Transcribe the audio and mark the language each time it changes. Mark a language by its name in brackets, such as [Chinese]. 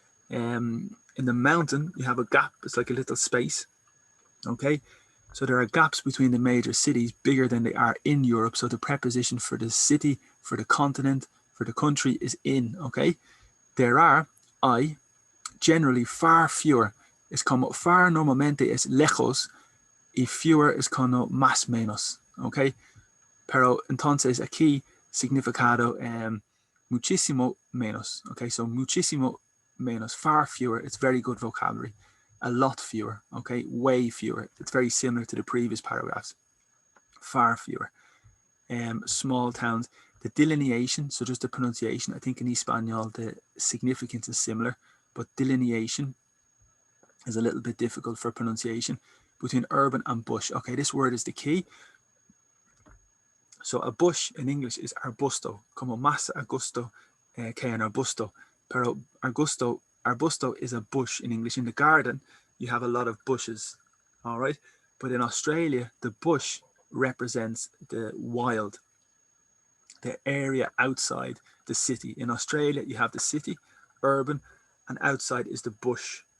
[English] In the mountain, you have a gap. It's like a little space. Okay, So there are gaps between the major cities bigger than they are in Europe. So the preposition for the city, for the continent, for the country is in, okay? There are, generally far fewer. [Spanish] Es como far normalmente es lejos y fewer es como más menos, okay? Pero entonces aquí significado muchísimo menos, okay? [English] So [Spanish] muchísimo menos, [English] far fewer, it's very good vocabulary. A lot fewer, okay? Way fewer. It's very similar to the previous paragraphs. Far fewer. Small towns. The delineation, so just the pronunciation, I think in Espanol the significance is similar, but delineation is a little bit difficult for pronunciation between urban and bush. Okay, this word is the key. So a bush in English is arbusto, [Spanish] como más arbusto que un arbusto. [English] Pero arbusto is a bush in English. In the garden, you have a lot of bushes, all right? But in Australia, the bush represents the wild, the area outside the city. In Australia, you have the city, urban, and outside is the bush.